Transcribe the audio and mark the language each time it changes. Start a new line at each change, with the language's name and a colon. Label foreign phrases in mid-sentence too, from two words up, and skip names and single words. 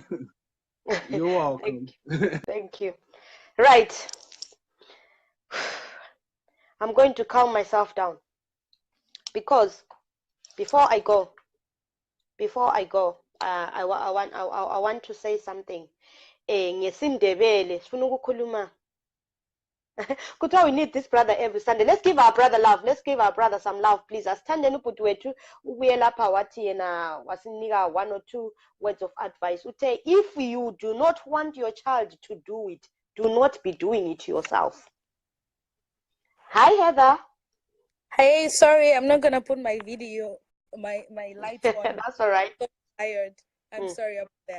English: You're welcome. Thank you. Right. I'm going to calm myself down because before I go, I want to say something.
North Ndebele: NgesiNdebele sifuna ukukhuluma.
English: Kuthiwa we need this brother every Sunday. Let's give our brother love. Let's give our brother some love, please.
North Ndebele: Asithandeni ubhuti wethu ubuye lapha wathi yena wasinika
English: 1 or 2 words of advice. Uthe, if you do not want your child to do it, do not be doing it yourself. Hi, Heather. Hey, sorry, I'm not gonna put my video, my lights on. That's all right. I'm so tired. I'm sorry about that.